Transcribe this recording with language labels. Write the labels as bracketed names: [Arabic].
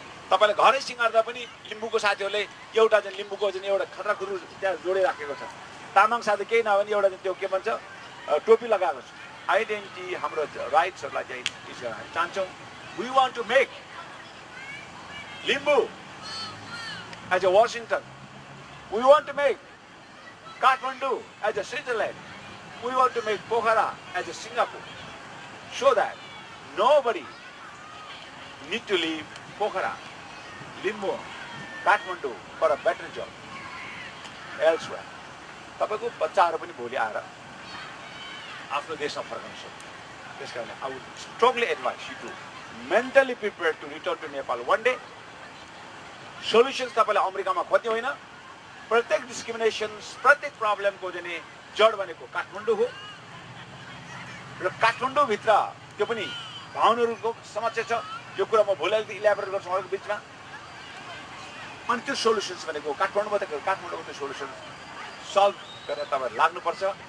[Nepali] तपाईँले घरै सिँगार्दा पनि लिम्बूको साथीहरूले एउटा चाहिँ लिम्बूको चाहिँ एउटा खतरा खुरु त्यहाँ जोडिराखेको छ. तामाङ साथी केही नभए पनि एउटा चाहिँ त्यो के भन्छ टोपी लगाएको छ. आइडेन्टिटी हाम्रो राइट्सहरूलाई चाहिँ हामी चाहन्छौँ. [English] We want to make Limbu as a Washington. We want to make Kathmandu as a Switzerland. We want to make Pokhara as a Singapore. So that nobody need to leave Pokhara, Limbu, Kathmandu for a better job elsewhere. [Nepali] तपाईको बच्चाहरु पनि भोलि आएर आफ्नो देशमा फर्कन सक्छ. त्यसकारण [English] I would strongly advise you to mentally prepare to return to Nepal one day. [Nepali] Solutions तपाईले अमेरिकामा खोज्ने होइन. प्रत्येक डिस्क्रिमिनेसन्स, प्रत्येक प्रब्लमको चाहिँ जड भनेको काठमाडौँ हो. र काठमाडौँ भित्र त्यो पनि भावनाहरूको समस्या छ. यो कुरा म भोलि अलिकति इलाबोरेट गर्छु अरूको बिचमा. अनि त्यो सोलुसन्स भनेको काठमाडौँमा त काठमाडौँको त्यो सोलुसन सल्भ गरेर तपाईहरु लाग्नुपर्छ.